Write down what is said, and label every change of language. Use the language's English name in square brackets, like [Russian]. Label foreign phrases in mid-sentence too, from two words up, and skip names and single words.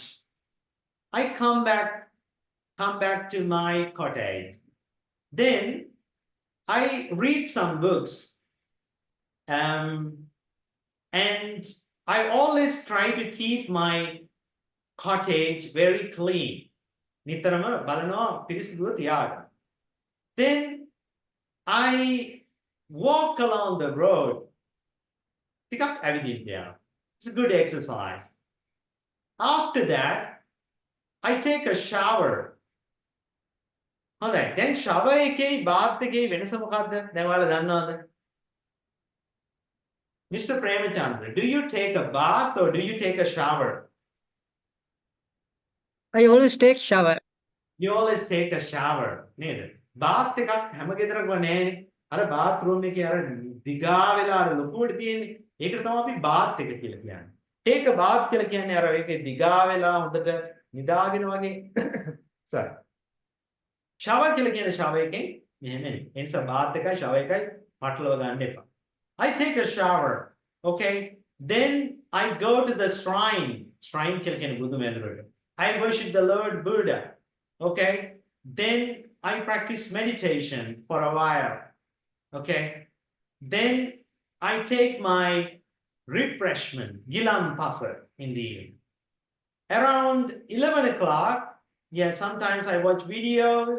[English] I come back to my cottage. Then I read some books. And I always try to keep my cottage very clean. [Sinhala] නිතරම බලනවා පිරිසිදුව තියාගන්න. [English] Then I walk along the road. [Sinhala] ටිකක් ඇවිදින්න යනවා. [English] It's a good exercise. After that, I take a shower. [Sinhala] හොඳයි. දැන් shower එකේ bath එකේ වෙනස මොකද්ද? දැන් ඔයාලා දන්නවද? [English] Mr. Premachandra, do you take a bath or do you take a shower? I always take shower. You always take a shower. [Sinhala] නේද? [English] bath එකක් [Sinhala] හැම ගෙදරකම නැහැනේ. අර bathroom එකේ අර දිගා වෙලා අර ලොකුවට තියෙන්නේ. ඒකට තමයි අපි bath එක කියලා කියන්නේ. [English] take a bath [Sinhala] කියලා කියන්නේ අර ඒකේ දිගා වෙලා හොඳට නිදාගෙන වගේ. sorry. shower කියලා කියන shower එකෙන් මෙහෙම නෙවෙයි. ඒ නිසා bath එකයි shower එකයි පටලව ගන්න එපා. [English] I take a shower. Okay. Then I go to the shrine. Shrine [Sinhala] කියලා කියන්නේ බුදු මැදුරට. [English] I worship the Lord Buddha. Okay. Then I practice meditation for a while. Okay. Then I take my refreshment, gilam pasa, in the evening. Around 11 o'clock, yeah, sometimes I watch videos.